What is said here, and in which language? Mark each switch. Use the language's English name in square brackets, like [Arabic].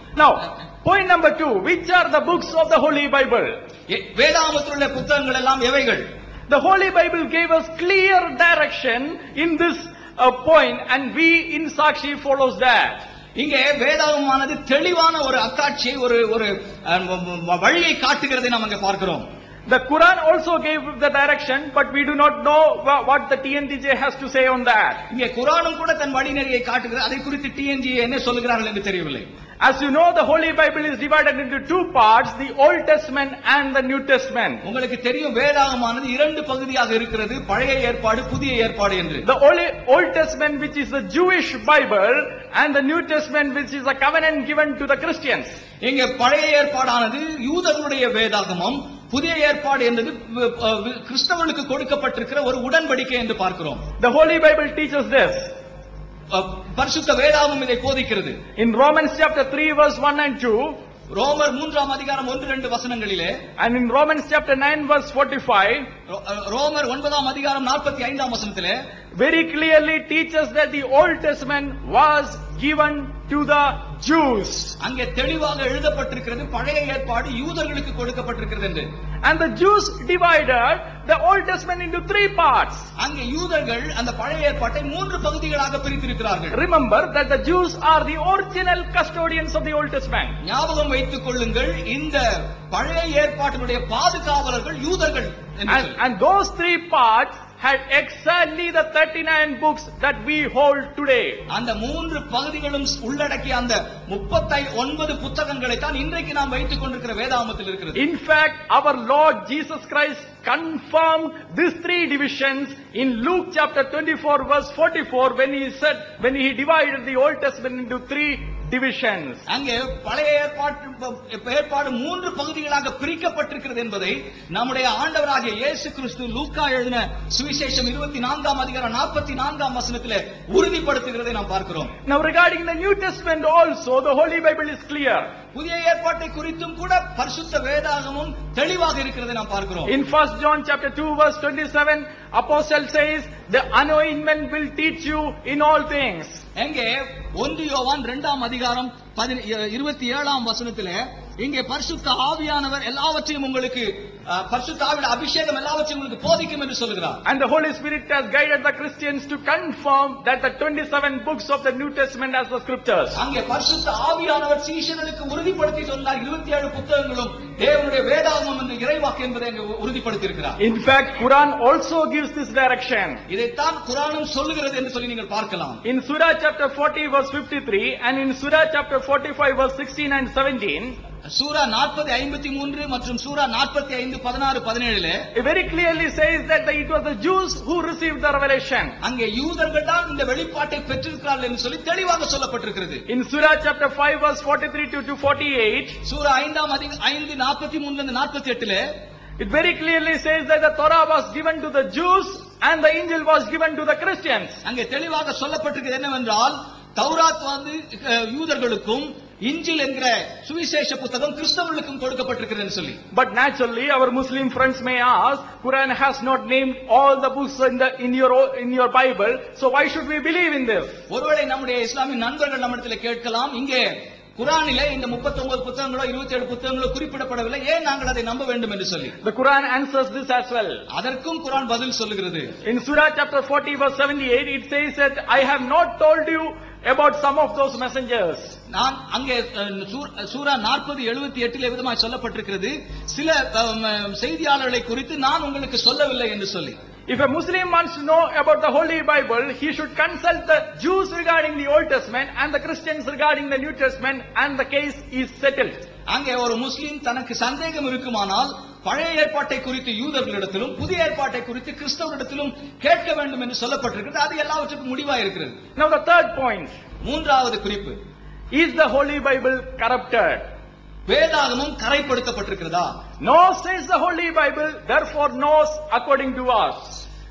[English] Now, point number 2, which are the books of the Holy Bible? [Tamil] வேதாகமத்தில் உள்ள புத்தகங்கள் எல்லாம் எவைகள்? [English] The Holy Bible gave us clear direction in this point, and we in Sakshi follows that. [Tamil] இங்கே வேதாகமானது தெளிவான ஒரு அத்தாட்சியை, ஒரு வழியை காட்டுகிறதை நாம் அங்கே பார்க்கிறோம். [English] The Quran also gave the direction, but we do not know what the TNTJ has to say on that. [Tamil] இங்கே குர்ஆனும் கூட தன் வழிநெறியை காட்டுகிறது, அதை குறித்து TNTJ என்ன சொல்கிறார்கள் என்று தெரியவில்லை. [English] As you know, the Holy Bible is divided into two parts, the Old Testament and the New Testament. [Tamil] உங்களுக்கு தெரியும், வேதாகமானது இரண்டு பகுதியாக இருக்கிறது, பழைய ஏற்பாடு புதிய ஏற்பாடு என்று. [English] The Old Testament, which is the Jewish Bible, and the New Testament, which is a covenant given to the Christians. [Tamil] இங்கே பழைய ஏற்பாடானது யூதர்களுடைய வேதாகமம், புதிய ஏற்பாடு என்பது கிறிஸ்தவர்களுக்கு கொடுக்கப்பட்டிருக்கிற ஒரு உடன்படிக்கை என்று பார்க்கிறோம். [English] The Holy Bible teaches this. [Tamil] பரிசுத்த வேதாகமம் இதை போதிக்கிறது. [English] In Romans chapter 3 verse 1 and 2, [Tamil] ரோமர் 3ஆம் அதிகாரம் 1-2 வசனங்களிலே, [English] and in Romans chapter 9 verse 45, [Tamil] ரோமர் 9ஆம் அதிகாரம் 45ஆம் வசனத்திலே, [English] very clearly teaches that the Old Testament was given to the Jews. [Tamil] அங்கே தெளிவாக எழுதப்பட்டிருக்கிறது பழைய ஏற்பாடு யூதர்களுக்கு கொடுக்கப்பட்டிருக்கிறது என்று. [English] And the Jews divided the Old Testament into 3 parts. [Tamil] அங்கே யூதர்கள் அந்த பழைய ஏற்பாட்டை 3 பகுதிகளாக பிரித்திருக்கிறார்கள். [English] Remember that the Jews are the original custodians of the Old Testament. [Tamil] ஞாபகம் வைத்துக் கொள்ளுங்கள், இந்த பழைய ஏற்பாட்டினுடைய பாதுகாவலர்கள் யூதர்கள். [English] And those 3 parts had exactly the 39 books that we hold today. [Tamil] அந்த 3 பகுதிகளும் உள்ளடக்கிய அந்த 39 புத்தகங்களை தான் இன்றைக்கு நாம் வைத்துக் கொண்டிருக்கிற வேதாகமத்தில் இருக்கிறது. [English] In fact, our Lord Jesus Christ confirmed these 3 divisions in Luke chapter 24 verse 44 when he divided the Old Testament into 3 divisions. [Tamil] அங்கே பழைய ஏற்பாடு 3 பகுதிகளாக பிரிக்கப்பட்டிருக்கிறது என்பதை நம்முடைய ஆண்டவராகிய இயேசு கிறிஸ்து லூக்கா எழுதின சுவிசேஷம் 24ஆம் அதிகாரம் 44ஆம் வசனத்திலே உறுதிப்படுத்துகிறதை நாம் பார்க்கிறோம். [English] Now regarding the New Testament also, the Holy Bible is clear. [Tamil] புதிய ஏற்பாட்டை குறித்தும் கூட பரிசுத்த வேதாகமும் தெளிவாக இருக்கிறதை நாம் பார்க்கிறோம். [English] In 1 John chapter 2 verse 27, apostle says, the anointment will teach you in all things. [Tamil] எங்கே 1 யோவான் 2ஆம் அதிகாரம் 27ஆம் வசனத்திலே இங்கே பரிசுத்த ஆவியானவர் எல்லாவற்றையும் உங்களுக்கு பரிசுத்த ஆவியின் அபிஷேகம் எல்லாவற்றையும் உங்களுக்கு போதிக்கும் என்று சொல்கிறார். [English] And the Holy Spirit has guided the Christians to confirm that the 27 books of the New Testament as the scriptures. [Tamil] அங்கே பரிசுத்த ஆவியானவர் சீஷர்களுக்கு உறுதிப்படுத்தி சொன்னார் 27 புத்தகங்களும் தேவனுடைய வேதாகமம் என்று இறைவாக்கு என்பதை அங்கே உறுதிப்படுத்தி இருக்கிறார். [English] In fact, Quran also gives this direction. [Tamil] இதைத்தான் குர்ஆனும் சொல்லுகிறது என்று சொல்லி நீங்கள் பார்க்கலாம். [English] In Surah chapter 40 verse 53 and in Surah chapter 45 verse 16 and 17, [Tamil] சூரா 40:53 மற்றும் சூரா 45:16-17 [English] it very clearly says that it was the Jews who received the revelation. [Tamil] அங்கே யூதர்கள் தான் இந்த வெளிப்பாட்டை பெற்றிருக்கிறார்கள் என்று சொல்லி தெளிவாக சொல்லப்பட்டிருக்கிறது. [English] In Surah chapter 5 verse 43 to 48, [Tamil] Sura 5:43-48 [English] it very clearly says that the Torah was given to the Jews and the Injil was given to the Christians. [Tamil] அங்கே தெளிவாக சொல்லப்பட்டிருக்கிறது என்னவென்றால் தௌராத் வந்து யூதர்களுக்கும் இன்ஜில் என்கிற சுவிசேஷ புத்தகம் கிறிஸ்தவர்களுக்கும் கொடுக்கப்பட்டிருக்கிறது சொல்லி. [English] But naturally our Muslim friends may ask, Quran has not named all the books in your Bible, so why should we believe in this? [Tamil] ஒருவேளை நம்முடைய இஸ்லாமிய நண்பர்கள் நம்மிடத்தில் கேட்கலாம், இங்கே குர்ஆனிலே இந்த 39 புத்தகங்களோ 27 புத்தகங்களோ குறிப்பிடப்படவில்லை, ஏன் நாங்கள் அதை நம்ப வேண்டும் என்று சொல்லி. [English] The Quran answers this as well. [Tamil] அதற்கும் குர்ஆன் பதில் சொல்லுகிறது. [English] In Surah chapter 40 verse 78 it says that I have not told you about some of those messengers. [Tamil] நான் அங்கே சூரா 40:78 விதமாய் சொல்லப்பட்டிருக்கிறது, சில செய்தியாளர்களை குறித்து நான் உங்களுக்கு சொல்லவில்லை என்று சொல்லி. [English] If a Muslim wants to know about the Holy Bible, he should consult the Jews regarding the Old Testament and the Christians regarding the New Testament, and the case is settled. [Tamil] அங்கே ஒரு முஸ்லிம் தனக்கு சந்தேகம் இருக்குமானால் பழைய ஏற்பாட்டை குறித்து யூதர்களிடத்திலும் புதிய ஏற்பாட்டை குறித்து கிறிஸ்தவரிடத்திலும் கேட்க வேண்டும் என்று சொல்லப்பட்டிருக்கிறது. அது எல்லாவற்றுக்கும் முடிவாக இருக்கிறது. [English] Now the third point, [Tamil] மூன்றாவது குறிப்பு, [English] is the Holy Bible corrupted? [Tamil] வேதாகமம் கரைப்படுத்தப்பட்டிருக்கிறதா? [English] No, says the Holy Bible, therefore knows according to us.